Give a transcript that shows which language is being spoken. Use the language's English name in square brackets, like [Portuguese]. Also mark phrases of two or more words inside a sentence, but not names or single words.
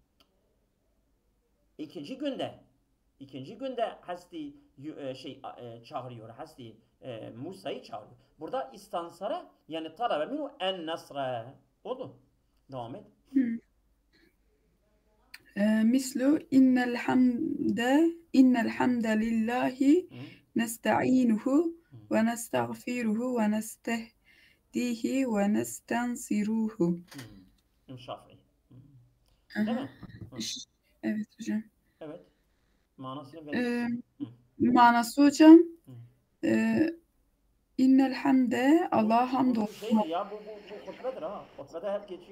[Turkish] İkinci günde Hazreti çağırıyor. Hazreti Musa'yı çağırıyor. Burada istansara yani [Arabic] talabe minhu en nasra. [Turkish] Oldu. Devam et. [Arabic] مثل إن الحمد لله نستعينه ونستغفره ونستهديه ونستنصره. [Turkish] Şafii. Değil mi? Evet hocam. Evet. Manasını verin. Manası hocam [Arabic] innel hamde [Turkish] Allah'a Bu hamdolsun. şeydir ya, bu hutbedir ha. Hutbede hep geçiyor.